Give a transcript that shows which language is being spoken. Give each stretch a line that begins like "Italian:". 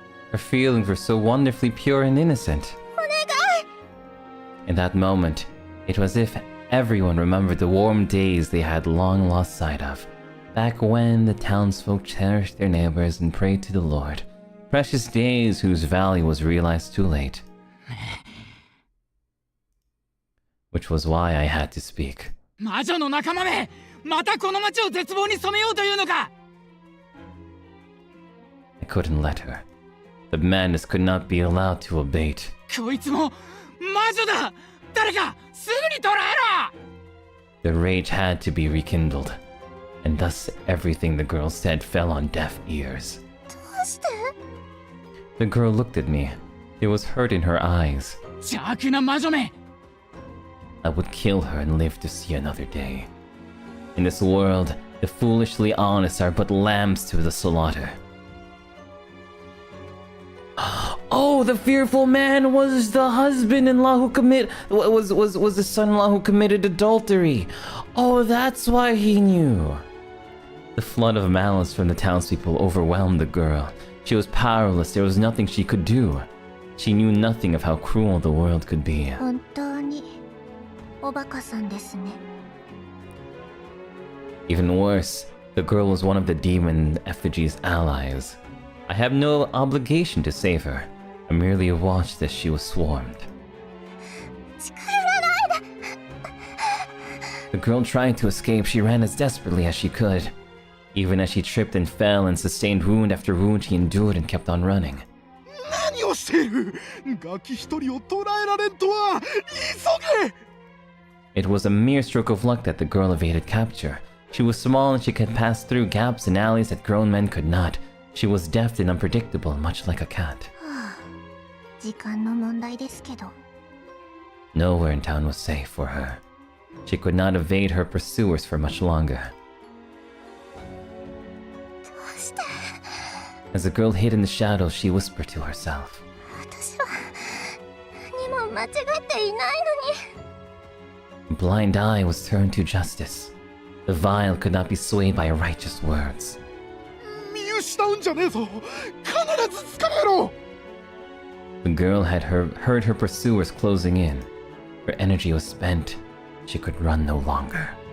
English: Her feelings were so wonderfully pure and innocent. In that moment, it was as if everyone remembered the warm days they had long lost sight of, back when the townsfolk cherished their neighbors and prayed to the Lord. Precious days whose value was realized too late. which was why I had to speak.
Japanese: 魔女の仲間め、またこの町を絶望に染めようというのか。
English: I couldn't let her. The madness could not be allowed to abate.
Japanese: こいつも魔女だ。誰かすぐに捕らえろ。
English: The rage had to be rekindled, and thus everything the girl said fell on deaf ears.
Japanese: どうして？
English: The girl looked at me. There was hurt in her eyes.
Japanese: 邪悪な魔女め。
English: I would kill her and live to see another day. In this world, the foolishly honest are but lambs to the slaughter. Oh, the fearful man was the husband-in-law who was the son-in-law who committed adultery. Oh, that's why he knew. The flood of malice from the townspeople overwhelmed the girl. She was powerless. There was nothing she could do. She knew nothing of how cruel the world could be.
Japanese: 本当におバカさんですね。
English: Even worse, the girl was one of the demon effigy's allies. I have no obligation to save her. I merely watched as she was swarmed.
Japanese: 近寄らないで。
English: The girl tried to escape. She ran as desperately as she could. Even as she tripped and fell and sustained wound after wound, she endured and kept on running.
Japanese: 何をしている。ガキ一人を捕らえられんとは。急げ。
English: It was a mere stroke of luck that the girl evaded capture. She was small and she could pass through gaps and alleys that grown men could not. She was deft and unpredictable, much like a cat.
Japanese: 時間の問題ですけど。
English: Nowhere in town was safe for her. She could not evade her pursuers for much longer.
Japanese: どうして？
English: As the girl hid in the shadows, she whispered to herself.
Japanese: 私は何も間違っていないのに。
English: Blind eye was turned to justice. The vile could not be swayed by righteous words.
Japanese: 見失うんじゃねえぞ。必ず捕まえろ。
English: The girl had heard her pursuers closing in. Her energy was spent. She could run no longer.